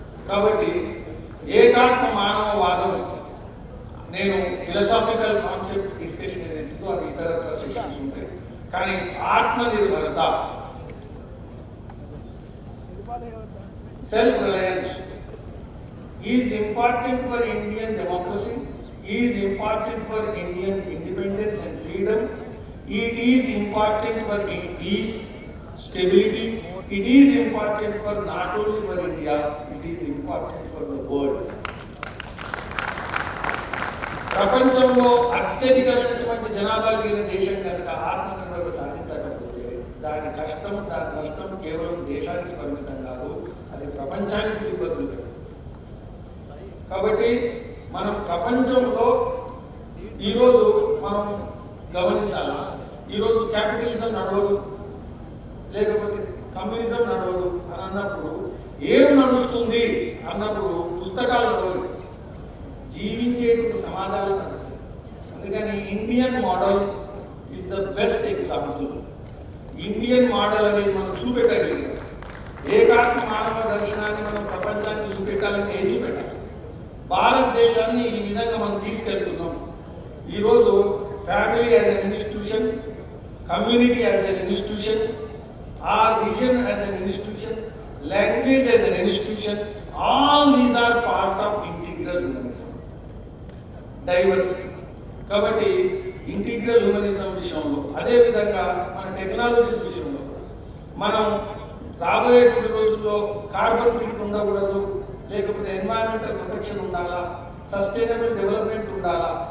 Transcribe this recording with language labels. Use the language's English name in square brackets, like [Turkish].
[Telugu] కాబట్టి ఏకాత్మ మానవవాదం, నేను philosophical concept discussion ఏదైతుందో అది ఇతరత్ర సెషన్స్ ఉంటాయి. కానీ ఆత్మనిర్భరత, [English] Self reliance is important for Indian democracy, is important for Indian independence and freedom. It is important for peace, stability. It is important for not only for India, it is important for the world. [Telugu] ప్రపంచంలో అత్యధికమైనటువంటి జనాభా కలిగిన దేశం కనుక ఆత్మనిర్భరత సాధించకపోతే దాని కష్టం, దాని నష్టం కేవలం దేశానికి పరిమితం కాదు, అది ప్రపంచానికి ఇబ్బందులు. కాబట్టి మనం ప్రపంచంలో ఈరోజు మనం గమనించాలా, ఈరోజు క్యాపిటలిజం నడవదు, లేకపోతే కమ్యూనిజం నడవదు అని అన్నప్పుడు ఏం నడుస్తుంది అన్నప్పుడు పుస్తకాలు నడవదు, జీవించేటువంటి సమాజాలు నడుస్తుంది. అందుకని [English] Indian model is the best example. [Telugu] Indian model అనేది మనం చూపెట్టగలిగాం. ఏకాత్మ మానవ దర్శనాన్ని మనం ప్రపంచానికి చూపెట్టాలంటే ఏం చూపెట్టాలి? భారతదేశాన్ని ఈ విధంగా మనం తీసుకెళ్తున్నాం. [English] ఈరోజు family as an institution, community as an institution, our region as an institution, language as an institution, all these are part of integral humanism. Diversity. [Telugu] కాబట్టి ఇంటిగ్రల్ హ్యూమనిజం విషయంలో, అదేవిధంగా మన టెక్నాలజీస్ విషయంలో మనం రాబోయేటువంటి రోజుల్లో కార్బన్ ఫిట్ ఉండకూడదు, లేకపోతే ఎన్వైరన్మెంటల్ ప్రొటెక్షన్ ఉండాలా, సస్టైనబుల్ డెవలప్మెంట్ ఉండాలా.